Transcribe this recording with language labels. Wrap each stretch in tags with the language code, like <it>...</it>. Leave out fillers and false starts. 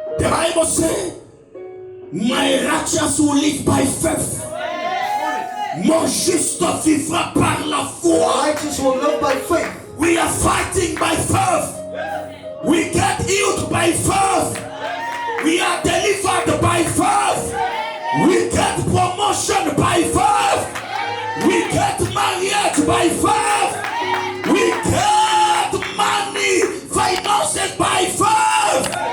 <en>Bible says, my righteous will live by faith.</en> <fr>Mon juste vivra par la foi.</fr> <en>Righteous will live by faith. We are fighting by faith. We get healed by faith. We are delivered by faith. We get promotion by faith. We get marriage by faith. We get money, finances by faith.</en>